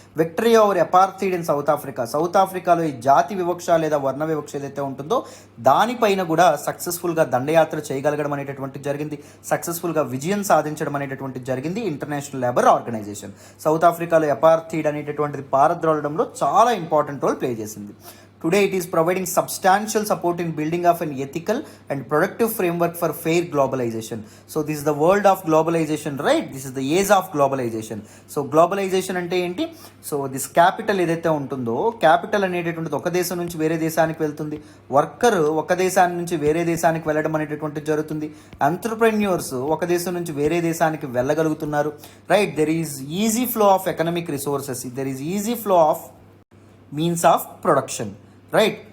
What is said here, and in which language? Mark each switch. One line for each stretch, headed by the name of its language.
Telugu: Victory over apartheid in south ఆఫ్రికాలో ఈ జాతి వివక్ష లేదా వర్ణ వివక్ష ఏదైతే ఉంటుందో దానిపైన కూడా సక్సెస్ఫుల్గా దండయాత్ర చేయగలగడం అనేటటువంటి జరిగింది. సక్సెస్ఫుల్గా విజయం సాధించడం అనేటటువంటి జరిగింది ఇంటర్నేషనల్ లేబర్ ఆర్గనైజేషన్. సౌత్ ఆఫ్రికాలో అపార్థైడ్ అనేటటువంటిది పారద్రోలడంలో చాలా ఇంపార్టెంట్ రోల్ ప్లే చేసింది.
English: Today it is providing substantial support in building of an ethical and productive framework for fair globalization. So this is the world of globalization, right? This is the age of globalization.
Telugu: So globalization అంటే ఏంటి? So this capital ఏదైతే ఉంటుందో capital అనేటటువంటిది ఒక దేశం నుంచి వేరే దేశానికి వెళ్తుంది. వర్కర్ ఒక దేశాన్ని నుంచి వేరే దేశానికి వెళ్ళడం అనేటటువంటిది జరుగుతుంది. ఎంటర్ప్రెన్యూర్స్ ఒక దేశం నుంచి వేరే దేశానికి వెళ్ళగలుగుతున్నారు, right?
English: There is easy flow of economic resources, there is easy flow of means of production, right?